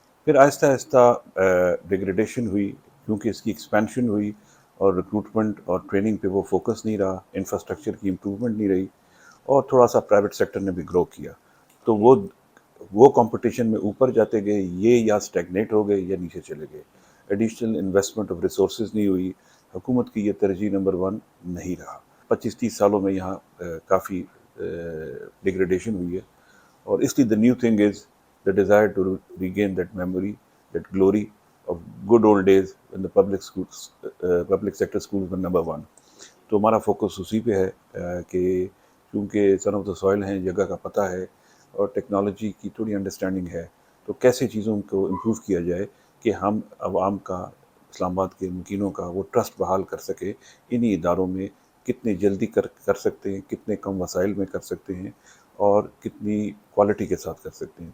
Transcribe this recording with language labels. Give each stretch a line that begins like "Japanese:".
Urdu: پھر آہستہ آہستہ ڈیگریڈیشن ہوئی, کیونکہ اس کی ایکسپینشن ہوئی اور ریکروٹمنٹ اور ٹریننگ پہ وہ فوکس نہیں رہا, انفراسٹرکچر کی امپرومنٹ نہیں رہی, اور تھوڑا سا پرائیویٹ سیکٹر نے بھی گرو کیا. تو وہ کمپٹیشن میں اوپر جاتے گئے, یہ یا اسٹیگنیٹ ہو گئے یا نیچے چلے گئے. ایڈیشنل انویسٹمنٹ آف ریسورسز نہیں ہوئی. حکومت کی یہ ترجیح نمبر 1 نہیں رہا. 25-30 سالوں میں یہاں کافی ڈیگریڈیشن ہوئی ہے. اور اس لیے
English: the new thing is the desire to regain that memory, that glory of good old days when the public sector schools were number 1.
Urdu: تو ہمارا فوکس اسی پہ ہے کہ چونکہ سن آف دا سوائل ہیں, جگہ کا پتہ ہے, اور ٹیکنالوجی کی تھوڑی انڈرسٹینڈنگ ہے, تو کیسے چیزوں کو امپروو کیا جائے کہ ہم عوام کا, اسلام آباد کے مکینوں کا وہ ٹرسٹ بحال کر سکے. انہی اداروں میں کتنے جلدی کر سکتے ہیں, کتنے کم وسائل میں کر سکتے ہیں, اور کتنی کوالٹی کے ساتھ کر سکتے ہیں.